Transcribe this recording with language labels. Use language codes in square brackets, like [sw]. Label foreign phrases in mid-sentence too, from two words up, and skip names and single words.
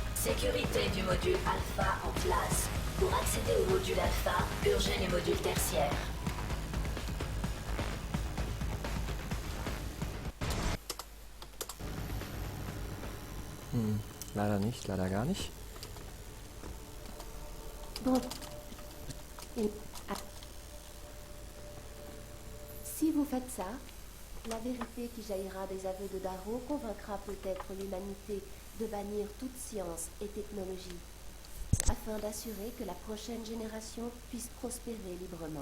[fr] Sécurité du module Alpha en place. Pour accéder au module Alpha, purgez les modules tertiaires. [de] Leider nicht, leider gar nicht. [fr] Bon. Si vous faites ça, la vérité qui jaillira des aveux de Darrow convaincra peut-être l'humanité de bannir toute science et technologie, afin d'assurer que la prochaine génération puisse prospérer librement.